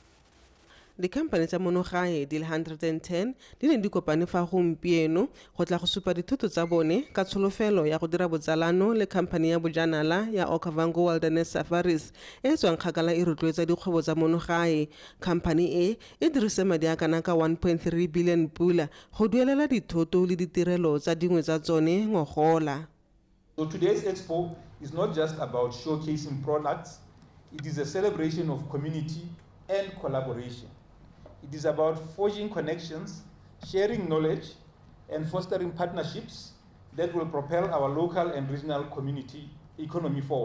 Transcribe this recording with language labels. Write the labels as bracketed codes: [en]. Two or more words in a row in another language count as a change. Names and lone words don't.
[tn] Dikhampane tsa monogae di le 110 di ne di kopane fa gompieno go tla go supa dithoto tsa bone ka tsholofelo ya go dira botsalano le khampane ya bojanala ya Okavango Wilderness Safaris e tswang kgakala e rotloetsa dikgwebo tsa monogae. Khampane e dirise madi a kana ka 1.3 billion pula go duelela dithoto le ditirelo tsa dingwe tsa tsone ngogola. [en] So today's expo is not just about showcasing products, it is a celebration of community and collaboration. It is about forging connections, sharing knowledge, and fostering partnerships that will propel our local and regional community economy forward.